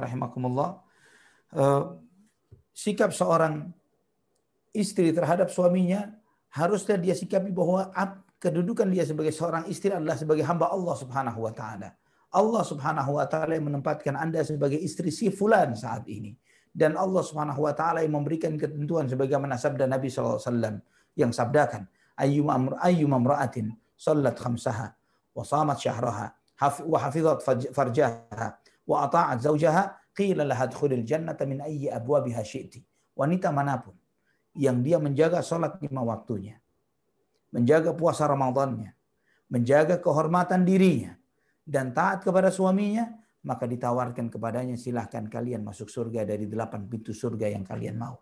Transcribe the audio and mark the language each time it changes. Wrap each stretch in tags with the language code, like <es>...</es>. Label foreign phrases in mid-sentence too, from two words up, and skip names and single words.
<ar>ورحمكم الله,</ar> <id>sikap seorang istri terhadap suaminya harusnya dia sikapi bahwa kedudukan dia sebagai seorang istri adalah sebagai hamba Allah</id> <ar>سبحانه وتعالى.</ar> <id>Allah</id> <ar>سبحانه وتعالى</ar> <id>yang menempatkan Anda sebagai istri si fulan saat ini. Dan Allah</id> <ar>سبحانه وتعالى</ar> <id>yang memberikan ketentuan sebagaimana sabda Nabi SAW yang sabdakan,</id> <ar>أيما امرأة صلت خمسها وصامت شهرها وحفظت فرجها وأطاعت زوجها قيل لها ادخلي الجنة من أي أبوابها شئت.</ar> <id>Wanita manapun yang dia menjaga salat 5 waktunya, menjaga puasa Ramadannya, menjaga kehormatan dirinya dan taat kepada suaminya, maka ditawarkan kepadanya, silahkan kalian masuk surga dari 8 pintu surga yang kalian mau.</id>